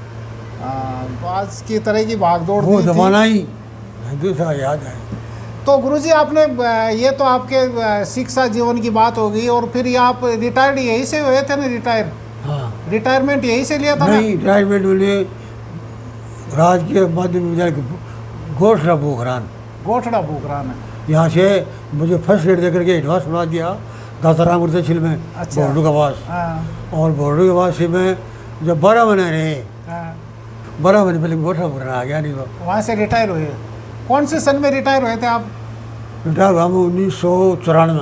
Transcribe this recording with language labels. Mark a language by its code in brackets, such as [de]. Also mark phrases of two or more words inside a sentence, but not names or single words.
[hi] तो आज की तरह की भागदौड़ वो नहीं थी। जमाना ही दूसरा याद है। तो गुरुजी आपने ये तो आपके शिक्षा जीवन की बात हो गई, और फिर ये आप रिटायर्ड यहीं से हुए थे ना? हाँ रिटायरमेंट यहीं से लिया था ना? नहीं, रिटायरमेंट मिले राजकीय माध्यमिक विद्यालय गोठड़ा बोखरान, गोठड़ा बोखरान। यहाँ से मुझे फर्स्ट ग्रेड देकर के एडवांस बना दिया दाताराम उर्दछिल में, अच्छा। बोर्डू के पास। हाँ और बोर्डू के पास से मैं जब 12 महीने रहे, हाँ। 12 महीने पहले गोठड़ा बोखरान आ गया। नहीं तो वहाँ से रिटायर हुए। कौन से सन में रिटायर हुए थे आप? रिटायर हुआ मैं 1994